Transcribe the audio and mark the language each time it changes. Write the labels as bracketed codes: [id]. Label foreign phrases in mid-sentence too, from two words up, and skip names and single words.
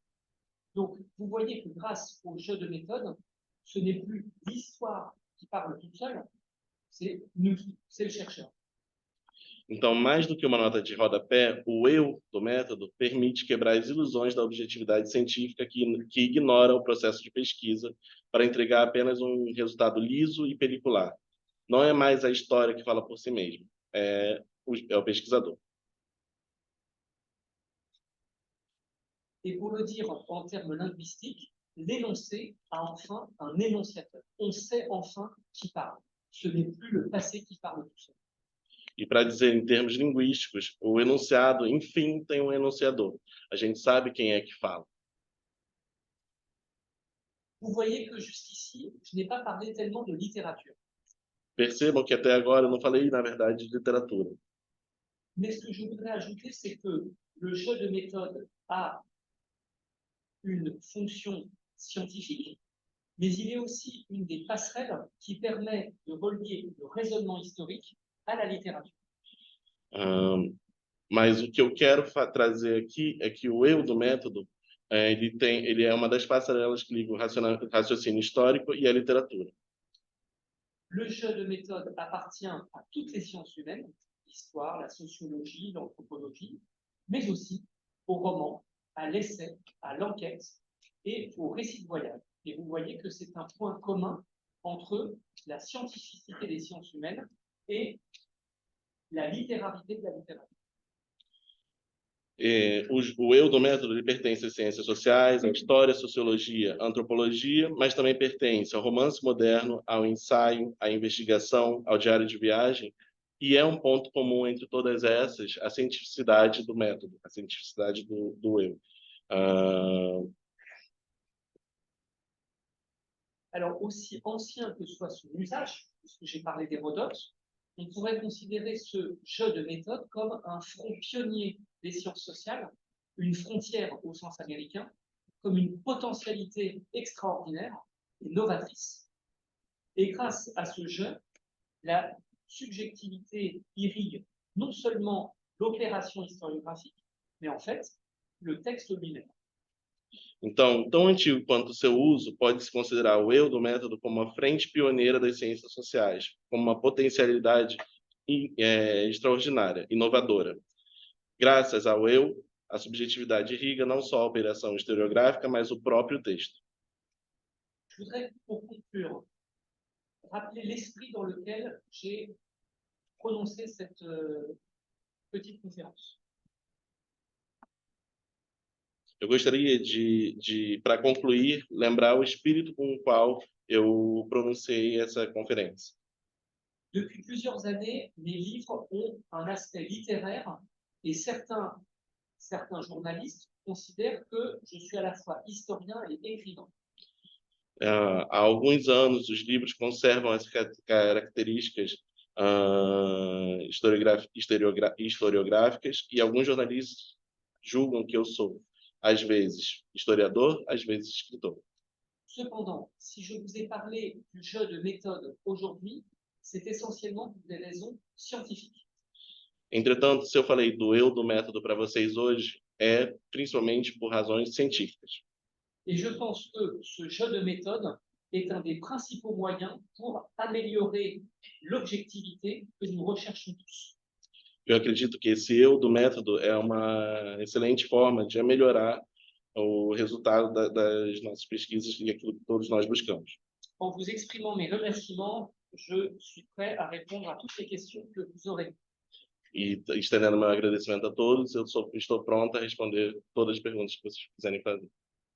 [fr] Donc, vous voyez que grâce au jeu de méthode, ce n'est plus l'histoire qui parle toute seule, c'est nous, c'est le chercheur. [pt] Então, mais do que uma nota de rodapé, o eu do método permite quebrar as ilusões da objetividade científica que ignora o processo de pesquisa para entregar apenas um resultado liso e pelicular. Não é mais a história que fala por si mesma, é o pesquisador. [fr] Et pour le dire en termes linguistiques, l'énoncé a enfin un énonciateur. On sait enfin qui parle. Ce n'est plus le passé qui parle tout seul. [pt] E para dizer em termos linguísticos, o enunciado, enfim, tem um enunciador. A gente sabe quem é que fala. [fr] Vous voyez que jusqu'ici, je n'ai pas parlé tellement de littérature. [pt] Percebam que até agora eu não falei, na verdade, de literatura. [fr] Mais ce que je voudrais ajouter, c'est que le jeu de méthode a une fonction scientifique, mais il est aussi une des passerelles qui permet de relier le raisonnement historique à la littérature. [pt] Mas o que eu quero trazer aqui é que o eu do método ele é uma das passarelas que liga o raciocínio histórico e a literatura. [fr] Le jeu de méthode appartient à toutes les sciences humaines, l'histoire, la sociologie, l'anthropologie, mais aussi au roman, à l'essai, à l'enquête et au récit de voyage. Et vous voyez que c'est un point commun entre la scientificité des sciences humaines et la littérarité de la littérature. [pt] O eu do método ele pertence às ciências sociais, à história, à sociologia, à antropologia, mas também pertence ao romance moderno, ao ensaio, à investigação, ao diário de viagem, e é um ponto comum entre todas essas a cientificidade do método, a cientificidade do eu. [fr] Alors, aussi ancien que soit son usage, puisque j'ai parlé d'Hérodote, on pourrait considérer ce jeu de méthode comme un front pionnier des sciences sociales, une frontière au sens américain, comme une potentialité extraordinaire et novatrice. Et grâce à ce jeu, la subjectivité irrigue non seulement l'opération historiographique, mais en fait le texte lui-même. [pt] Então, tão antigo quanto o seu uso, pode-se considerar o eu do método como uma frente pioneira das ciências sociais, como uma potencialidade extraordinária, inovadora. Graças ao eu, a subjetividade irriga não só a operação historiográfica, mas o próprio texto. [fr] Je voudrais, pour conclure, rappeler l'esprit dans lequel j'ai prononcé cette petite conférence. [pt] Eu gostaria para concluir, lembrar o espírito com o qual eu pronunciei essa conferência. [fr] Depuis plusieurs années, mes livres ont un aspect littéraire et certains journalistes considèrent que je suis à la fois historien et écrivain. [pt] Há alguns anos, os livros conservam as características historiográficas e alguns jornalistas julgam que eu sou, às vezes, historiador, às vezes, escritor. [fr] Cependant, si je vous ai parlé du jeu de méthode aujourd'hui, c'est essentiellement pour des raisons scientifiques. [pt] Entretanto, se eu falei do eu do método para vocês hoje, é principalmente por razões científicas. [fr] Et je pense que ce jeu de méthode est un des principaux moyens pour améliorer l'objectivité que nous recherchons tous. [pt] Eu acredito que esse eu do método é uma excelente forma de melhorar o resultado das nossas pesquisas e aquilo que todos nós buscamos. [fr] En vous exprimant mes remerciements, je suis prêt à répondre à toutes les questions que vous aurez. [pt] E estendendo meu agradecimento a todos, estou pronto a responder todas as perguntas que vocês quiserem fazer.